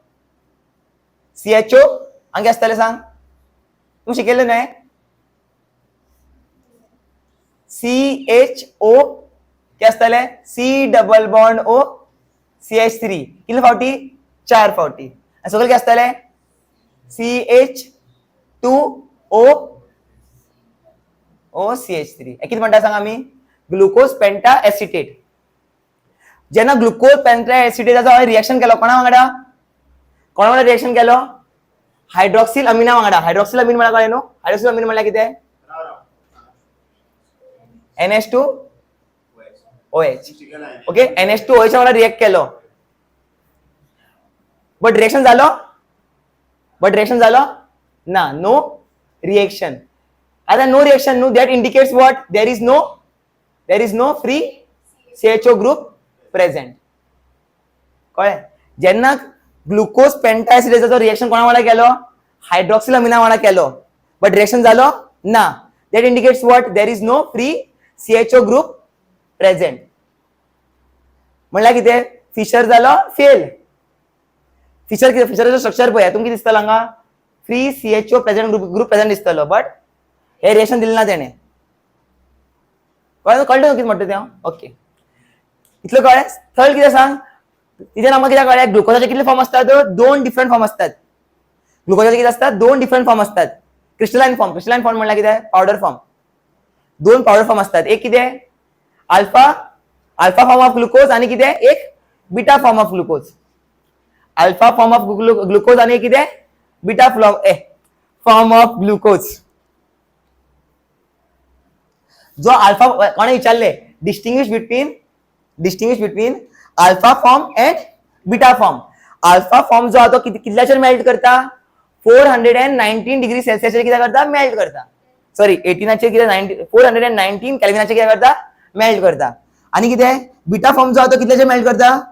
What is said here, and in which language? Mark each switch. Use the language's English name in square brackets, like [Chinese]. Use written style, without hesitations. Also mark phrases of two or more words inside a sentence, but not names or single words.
[Konkani] CHO आंगे असतले सांग तू शिकेले नाही CHO क्या असतले [English] C double bond O [Konkani] CH3 कितले फावटी 4 फावटी आणि सगळे काय असतले CH2O OCH3 किती म्हणता सांग आम्ही [English] glucose penta acetate [Konkani] जेन्ना [English] glucose penta acetate reaction [Konkani] केलो कोणा वांगडा रिएक्शन केलो [English] hydroxyl amine [Konkani] वांगडा [English] hydroxyl amine [Konkani] म्हणल्यार कळ्ळें न्हू [English] hydroxyl amine [Konkani] म्हणल्यार कितें NH2OH ओके NH2OH वांगडा रिएक्ट केलो [English] but reaction [Konkani] जालो ना [English] no reaction [Konkani] आता [English] no reaction no that indicates what there is no free CHO group present [Konkani] कळ्ळें जेन्ना [English] glucose penta acetate reaction [Konkani] कोणा वांगडा केलो [English] hydroxyl amine [Konkani] वांगडा केलो [English] but reaction [Konkani] जालो ना [English] that indicates what there is no free CHO group present [Konkani] म्हणल्यार कितें फिशर जालो फेल फिशराचो स्ट्रक्चर पळय तुमकां कितें दिसतलो हांगा [English] free CHO present group present [Konkani] दिसतलो बट हे रिएक्शन दिलें ना तेणें कळ्ळें कितें म्हणटा तें ओके इतलें कळ्ळें थर्ड कितें सांग तिथेन आमकां कितें कळ्ळें ग्लुकोजाचे कितले फॉर्म असतात 2 [English] different form [Konkani] असतात ग्लुकोजाचे कितें असतात 2 [English] different form [Konkani] असतात [English] crystalline form [Konkani] म्हणल्यार कितें [English] powder form [Konkani] 2 [English] powder form [Konkani] असतात एक कितें [English] alpha form of glucose [Konkani] आणि कितें एक [English] beta form of glucose alpha form of glucose [Konkani] आणि कितें [English] beta form of glucose [Konkani] जो अल्फा कोणे विचारले [English] distinguish between alpha form and beta form alpha form [Konkani] जो आहा तो कितल्याचेर मेल्ट करता 419 [English] degree Celsius [Konkani] कितें करता मेल्ट करता सॉरी 18चेर कितें 419 केल्विनाचेर कितें करता मेल्ट करता आणि कितें [English] beta form [Konkani] जो आहा तो कितल्याचेर मेल्ट करता